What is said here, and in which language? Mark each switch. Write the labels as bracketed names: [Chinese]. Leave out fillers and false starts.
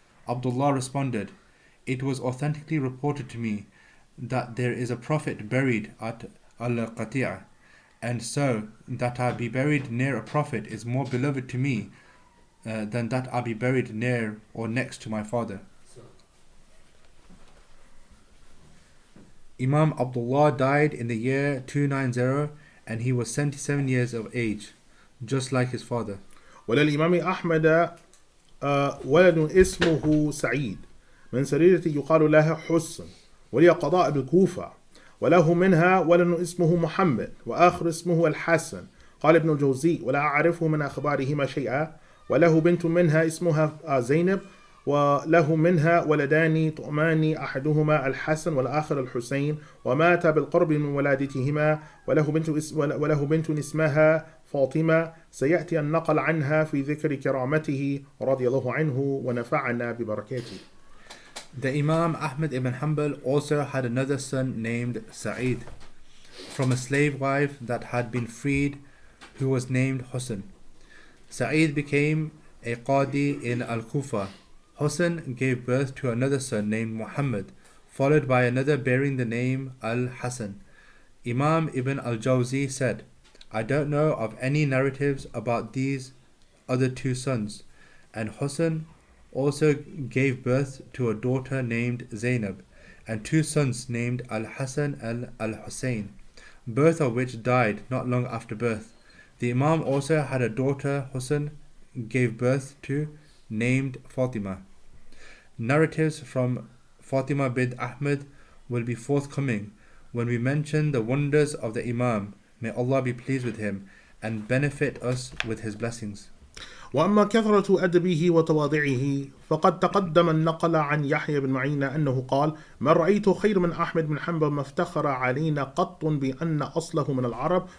[English] Abdullah responded, it was authentically reported to me that there is a prophet buried at Al-Qati'ah, and so that I be buried near a prophet is more beloved to me than that I be buried near or next to my father. Imam Abdullah died in the year 290, and he was 77 years of age, just like his father. [Arabic] وللإمام أحمد ولد اسمه سعيد من سريرة يقال لها حسن، ولي قضاء بالكوفة، وله منها ولد اسمه محمد، وآخر اسمه الحسن. قال ابن الجوزي: ولا أعرفه من أخبارهما شيئا. وله بنت منها اسمها زينب، وله منها ولدان طؤمان، أحدهما الحسن والآخر الحسين، ومات بالقرب من ولادتهما. وله بنت اسمها فاطمة، سيأتي النقل عنها في ذكر كرامته رضي الله عنه ونفعنا ببركاته. [English] The Imam Ahmad ibn Hanbal also had another son named Sa'id, from a slave wife that had been freed, who was named Husn. Sa'id became a Qadi in Al-Kufa. Husn gave birth to another son named Muhammad, followed by another bearing the name Al-Hasan. Imam Ibn al-Jawzi said, I don't know of any narratives about these other two sons. And Husn also gave birth to a daughter named Zainab, and two sons named Al-Hasan and Al-Hussein, both of which died not long after birth. The Imam also had a daughter Husn gave birth to, named Fatima. Narratives from Fatima bint Ahmad will be forthcoming when we mention the wonders of the Imam. May Allah be pleased with him and benefit us with his blessings. [Arabic] وأما كثرة أدبه وتواضعه فقد تقدم النقل عن يحيى بن معين أنه قال: ما رأيت خير من أحمد بن حنبل ما افتخر علينا قط بأن أصله من العرب.